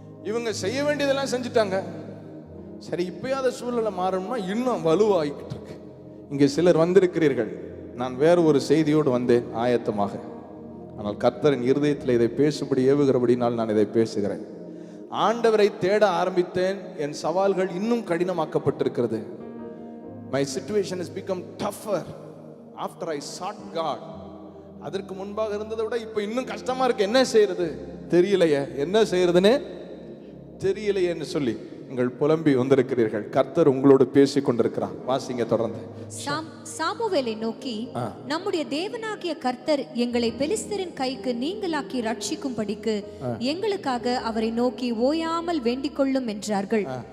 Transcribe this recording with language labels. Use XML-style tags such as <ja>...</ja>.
<ta>இவங்க செய்ய வேண்டியதெல்லாம் செஞ்சுட்டாங்க. சரி, இப்பயாவது சூழ்நிலை மாறணும்னா இன்னும் வலுவாகிட்டு இருக்கு. இங்கே சிலர் வந்திருக்கிறீர்கள். நான் வேறு ஒரு செய்தியோடு வந்தேன் ஆயத்தமாக. ஆனால் கர்த்தரின் இருதயத்தில் இதை பேசும்படி ஏவுகிறபடினால் நான் இதை பேசுகிறேன். ஆண்டவரை தேட ஆரம்பித்தேன். என் சவால்கள் இன்னும் கடினமாக்கப்பட்டிருக்கிறது.</ta> <en>My situation has become tougher after I sought God.</en> <ta>அதற்கு முன்பாக இருந்ததை விட இப்போ இன்னும் கஷ்டமா இருக்கு. என்ன செய்யறது தெரியலையே, என்ன செய்யறதுன்னு தெரியலையே என்று சொல்லி நீங்கள் புலம்பி வந்திருக்கிறீர்கள். கர்த்தர் உங்களோடு பேசி கொண்டிருக்கிறார். வாசிங்க தொடர்ந்து. சாமுவேலை நோக்கி, நம்முடைய தேவனாகிய கர்த்தர் எங்களை பெலிஸ்தரின் கைக்கு நீங்களாக்கி ரட்சிக்கும்படிக்கு எங்களுக்காக அவரை நோக்கி ஓயாமல் வேண்டிக் கொள்ளும் என்றார்கள்.</ta>